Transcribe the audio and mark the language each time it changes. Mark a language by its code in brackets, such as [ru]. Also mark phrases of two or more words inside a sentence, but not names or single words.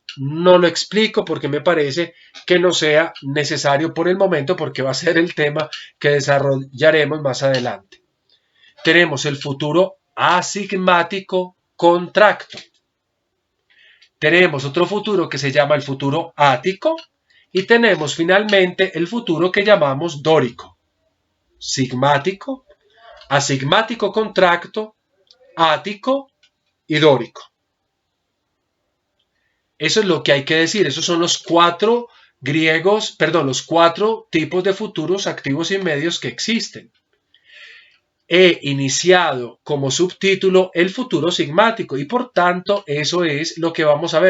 [es] No lo explico porque me parece que no sea necesario por el momento porque va a ser el tema que desarrollaremos más adelante. Tenemos el futuro asigmático contracto. Tenemos otro futuro que se llama el futuro ático y tenemos finalmente el futuro que llamamos dórico. Sigmático, asigmático contracto, ático y dórico. Eso es lo que hay que decir. Esos son los 4 tipos de futuros activos y medios que existen. he iniciado como subtítulo el futuro sigmático y por tanto eso es lo que vamos a ver.